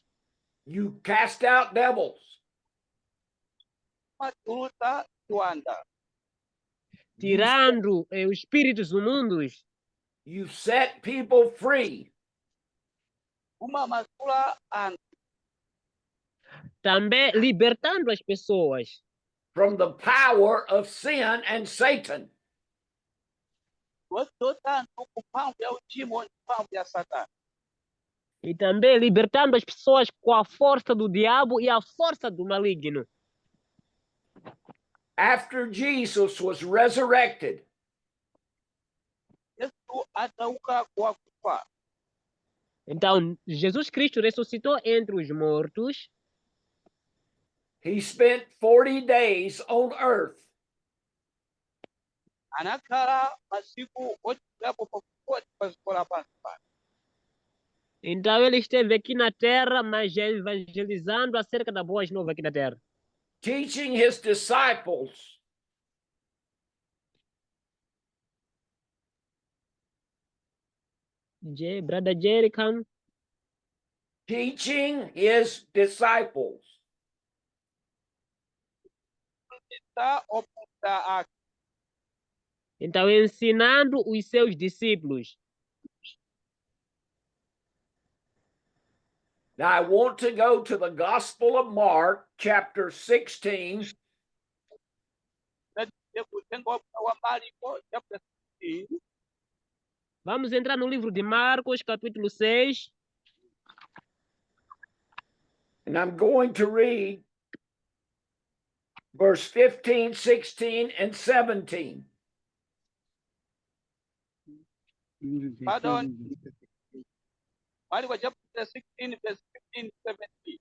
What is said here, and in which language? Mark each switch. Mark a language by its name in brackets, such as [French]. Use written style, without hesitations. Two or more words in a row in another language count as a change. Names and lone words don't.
[English] You cast out devils. Matuta tuanda. [Portuguese] tirando os espíritos imundos, [English] you set people free [Nyanja] umamasula anthu [Portuguese] também libertando as pessoas [English] from the power of sin and Satan. [Nyanja] wodzodza anthu ku mphamvu ya uchimo ndi mphamvu ya satana [Portuguese] e também libertando as pessoas com a força do diabo e a força do maligno. [English] After Jesus was resurrected, [Nyanja] yesu atauka kuwakufa [Portuguese] Então, Jesus Cristo ressuscitou entre os mortos. [English] he spent 40 days on earth [Nyanja] anakhala masiku ochitapo pafupi pa dziko lapansi pano [Portuguese] Então, ele esteve aqui na terra, mas já evangelizando acerca da boas novas aqui na terra. [English] teaching his disciples Brother Jerry, come. teaching his disciples [Nyanja] ta ophunzira ake [Portuguese] Então, ensinando os seus discípulos. [English] Now, I want to go to the Gospel of Mark, chapter 16, [Nyanja] kutenga wa Marko chapter 16 [Portuguese] Vamos entrar no livro de Marcos, capítulo 6. [English] and I'm going to read verse 15, 16, and 17. Pardon. [Nyanja] Marko chapter 16 verse 15 17